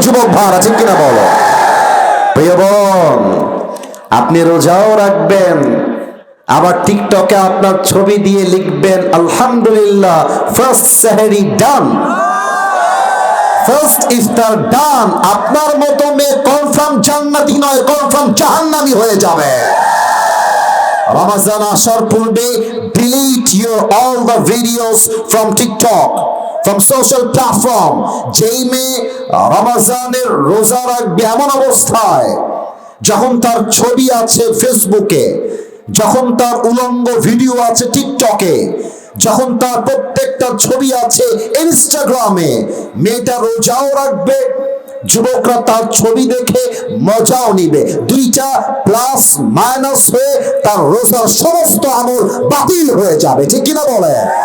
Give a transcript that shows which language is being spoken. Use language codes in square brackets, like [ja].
[bn] যুবক ভাইরা ঠিক কিনা বলো? প্রিয় বোন, আপনি রোজাও রাখবেন, আবার টিকটকে আপনার ছবি দিয়ে লিখবেন আলহামদুলিল্লাহ [en] First sehri done, first iftar done. [bn] আপনার মতো মেয়ে কনফার্ম জান্নাতি নয়, কনফার্ম জাহান্নামী হয়ে যাবে। রমজান আসার পূর্বে [en] delete your all the videos from TikTok, from social platform। [bn] যেই মেয়ে রমজানের রোজা রাখবে এমন অবস্থায় যখন তার ছবি আছে ফেসবুকে, যখন তার উলঙ্গ ভিডিও আছে টিকটকে, যখন তার প্রত্যেকটা ছবি আছে ইনস্টাগ্রামে, মেয়েটা রোজাও রাখবে, যুবকরা তার ছবি দেখে মজাও নিবে, দুইটা প্লাস মাইনাস হয়ে তার রোজার সমস্ত আমল বাতিল হয়ে যাবে। ঠিক কিনা বলে?